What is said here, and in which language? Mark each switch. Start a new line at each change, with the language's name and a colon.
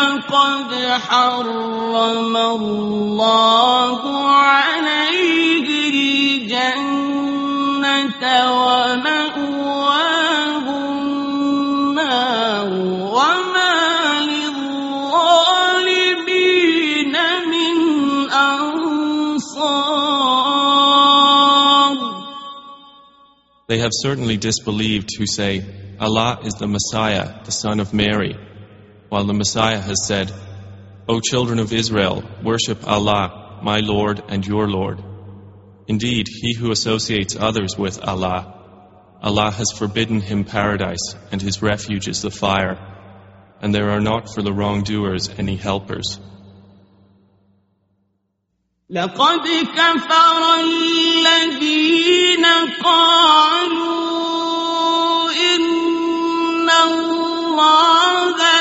Arabic: قد حرم الله عليه الجنة ومأواه النار وما للظالمين من أنصار
English: They have certainly disbelieved who say, Allah is the Messiah, the son of Mary. While the Messiah has said, O children of Israel, worship Allah, my Lord and your Lord. Indeed, he who associates others with Allah, Allah has forbidden him paradise, and his refuge is the fire. And there are not for the wrongdoers any helpers.
Arabic: لقد كفر الذين قالوا إن الله